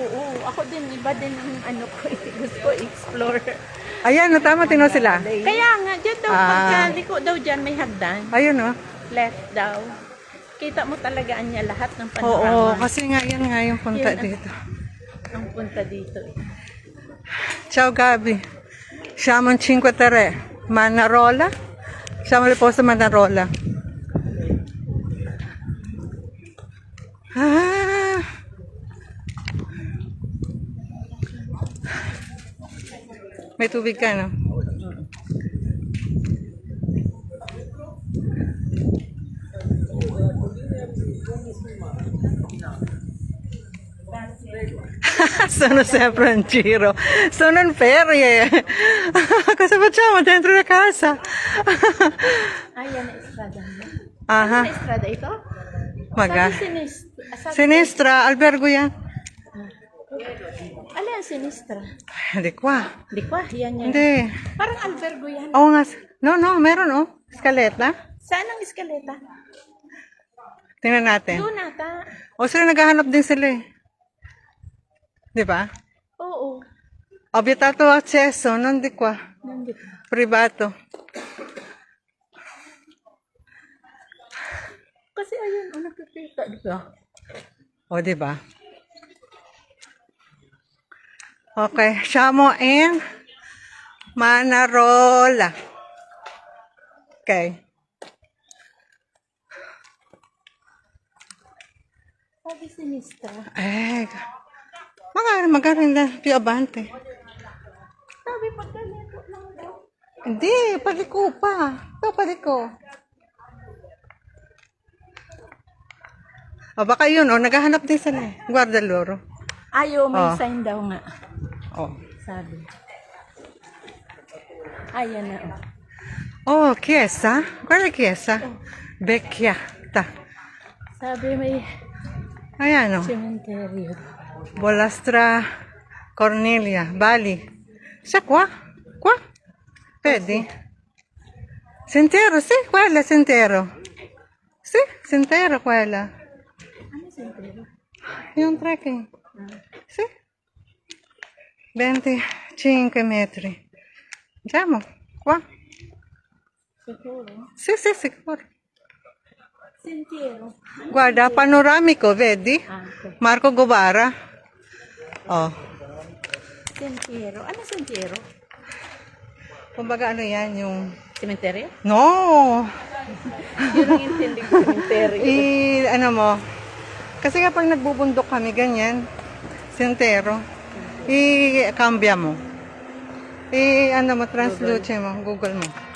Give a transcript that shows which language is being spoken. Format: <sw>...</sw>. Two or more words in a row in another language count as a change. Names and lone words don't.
<tl>Oo, ako din. Iba din ang ano ko eh. Gusto ko explore. Ayan, no, tama, tino sila. Kaya nga, dyan daw, pagkaliko daw dyan may hagdan. Ayun, oh. Left daw. Kita mo talaga niya lahat ng Oo, panorama. kasi nga yan nga yung punta Yun, dito. Ang punta dito eh.</tl> <it>Ciao, Gabi. Siamo in 5 Terre. Manarola. Siamo al posto Manarola. Ah.</it> <tl>May tubig ka, no?</tl> <it>Sono sempre in giro, sono in ferie. Cosa facciamo dentro la casa?</it> <tl>Ayan na estrada niya. Aha, Ano estrada ito? maga. Sabi</tl> <it>Sinistra, albergo</it> <tl>yan. Ano yan, sinistra? Hindi ko ah. Di ko, yan yan. Hindi. Parang albergo yan. Oo nga. No, meron oh. Eskaleta. Saan ang eskaleta? Tingnan natin. Doon ata. O sila naghahanap din sila eh. Di ba? Oo.</tl> <it>Ho vietato accesso, non di qua.</it> <tl>Nandito.</tl> <it>Privato.</it> <tl>Kasi ayun, nakikita, di ba? O, di ba?</tl> <it>Okay, siamo in Manarola. Okay.</it> <tl>Sabi sinistra. Magaling na, più abante. Sabi pagkalito lang daw. Hindi, paliko pa. Ito, paliko. O, baka yun, naghahanap din sila eh.</tl> <it>Guarda loro.</it> <tl>Ayaw, may Oh. sign daw nga. Oh. Sabi. Ayan na.</tl> <it>Oh, chiesa. Guarda chiesa. Vecchiata.</it> <tl>Sabi may Ayan, oh. cementerio. Bolastra Cornelia, Bali.</tl> <it>Sa qua? Qua? Vedi? Sentiero, sì, quella è sentiero. Sì, sentiero quella.</it> <tl>Ano cementerio? Yung trekking. Sì. 25 metri.</tl> <it>Andiamo, qua.</it> <tl>Siguro.</tl> <it>Sì, sicuro. Sentiero. Guarda, panoramico, vedi? Okay. Marco Guevara. Oh. Sentiero.</it> <tl>Ano sentiero? Kumbaga ano yan, yung... Cementerio? No! Yun ang intindi ko, cementerio. Ano mo, Kasi kapag nagbubundok kami, ganyan, sentero, i-cambia mo. Ano mo, translute mo, Google mo.</tl>